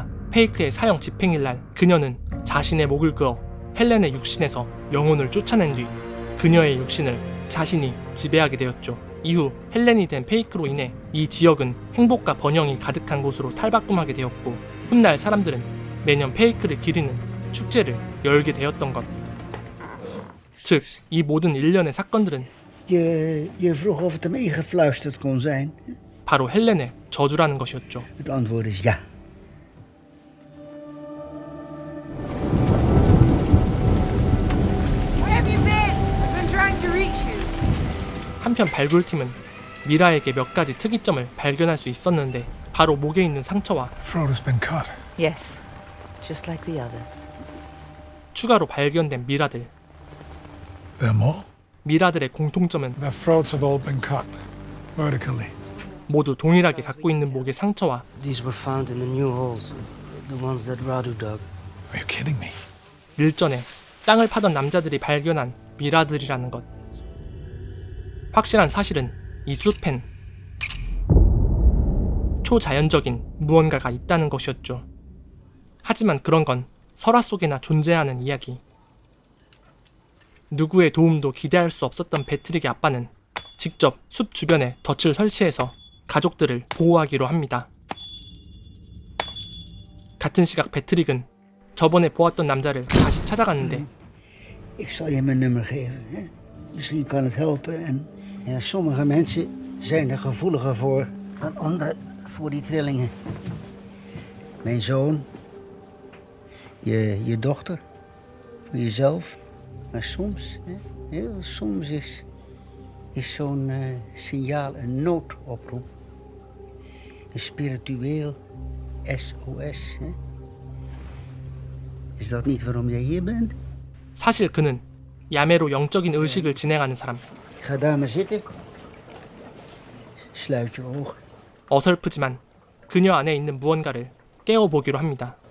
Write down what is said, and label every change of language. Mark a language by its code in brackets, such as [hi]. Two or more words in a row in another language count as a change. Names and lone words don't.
[ko] 페이크의 사형 집행일날 그녀는 자신의 목을 그어 헬렌의 육신에서 영혼을 쫓아낸 뒤 그녀의 육신을 자신이 지배하게 되었죠. 이후 헬렌이 된 페이크로 인해 이 지역은 행복과 번영이 가득한 곳으로 탈바꿈하게 되었고, 훗날 사람들은 매년 페이크를 기리는 축제를 열게 되었던 것. 즉, 이 모든 일련의 사건들은 [nl] Je vroeg of het hem ingefluisterd kon zijn. [ko] 바로 헬렌의 저주라는 것이었죠. [nl] Het antwoord is ja. [en] Where have you been? I've been trying to reach you. [ko] 한편 발굴팀은 미라에게 몇 가지 특이점을 발견할 수 있었는데, 바로 목에 있는 상처와 [en] Throat has been cut. Yes, just like the others. [ko] 추가로 발견된 미라들. [en] There are more? [ko] 미라들의 공통점은 [en] Their throats have all been cut vertically. [ko] 모두 동일하게 갖고 있는 목의 상처와 [en] These were found in the new holes, the ones that Radu dug. Are you kidding me? [ko] 일전에 땅을 파던 남자들이 발견한 미라들이라는 것. 확실한 사실은 이 숲엔 초자연적인 무언가가 있다는 것이었죠. 하지만 그런 건 설화 속에나 존재하는 이야기. 누구의 도움도 기대할 수 없었던 배트릭의 아빠는 직접 숲 주변에 덫을 설치해서 가족들을 보호하기로 합니다. 같은 시각 배트릭은 저번에 보았던 남자를 다시 찾아갔는데 [nl] Ik zal je mijn nummer geven. Hè? Misschien kan het helpen. En ja, sommige mensen zijn er gevoeliger voor dan anderen voor die trillingen. Mijn zoon, je dochter, voor jezelf. Maar soms, hè, heel soms is zo'n signaal een noodoproep. Een spiritueel SOS. Hè? Is dat niet waarom jij hier bent? [ko] 사실 그는 야매로 영적인 의식을 진행하는 사람. [nl] Ga daar maar zitten. Sluit je ogen. [ko] 어설프지만 그녀 안에 있는 무언가를 깨워보기로 합니다.